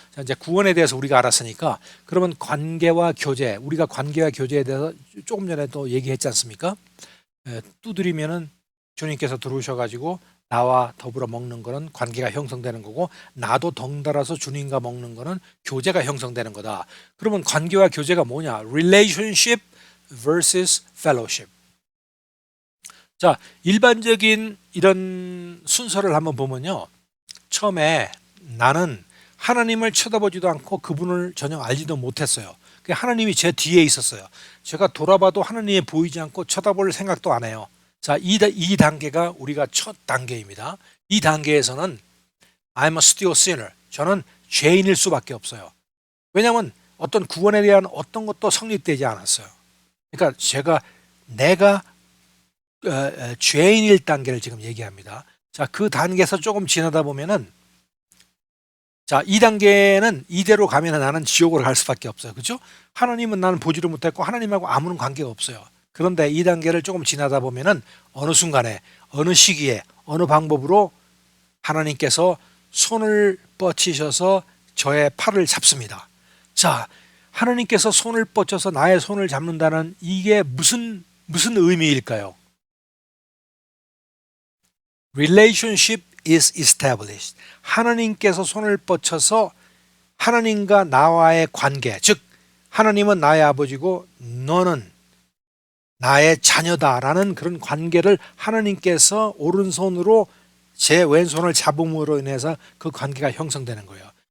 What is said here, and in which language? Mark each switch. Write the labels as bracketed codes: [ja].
[ko] 자, 이제 구원에 대해서 우리가 알았으니까, 그러면 관계와 교제, 우리가 관계와 교제에 대해서 조금 전에 또 얘기했지 않습니까? 두드리면은 주님께서 들어오셔가지고 나와 더불어 먹는 거는 관계가 형성되는 거고, 나도 덩달아서 주님과 먹는 거는 교제가 형성되는 거다. 그러면 관계와 교제가 뭐냐? [en] Relationship versus fellowship. [ko] 자, 일반적인 이런 순서를 한번 보면요, 처음에 나는 하나님을 쳐다보지도 않고 그분을 전혀 알지도 못했어요. 하나님이 제 뒤에 있었어요. 제가 돌아봐도 하나님이 보이지 않고 쳐다볼 생각도 안 해요. 자, 이 단계가 우리가 첫 단계입니다. 이 단계에서는 [en] I'm a still sinner. [ko] 저는 죄인일 수밖에 없어요. 왜냐하면 어떤 구원에 대한 어떤 것도 성립되지 않았어요. 그러니까 내가 죄인일 단계를 지금 얘기합니다. 자, 그 단계에서 조금 지나다 보면은, 자, 이 단계는 이대로 가면은 나는 지옥으로 갈 수밖에 없어요. 그렇죠? 하나님은 나는 보지를 못했고 하나님하고 아무런 관계가 없어요. 그런데 이 단계를 조금 지나다 보면은 어느 순간에, 어느 시기에, 어느 방법으로 하나님께서 손을 뻗치셔서 저의 팔을 잡습니다. 자, 하나님께서 손을 뻗쳐서 나의 손을 잡는다는 이게 무슨 의미일까요? [en] Relationship is established. [ko] 하나님께서 손을 뻗쳐서 하나님과 나와의 관계, 즉 하나님은 나의 아버지고 너는 나의 자녀다라는 그런 관계를 하나님께서 오른손으로 제 왼손을 잡음으로 인해서 그 관계가 형성되는 거예요.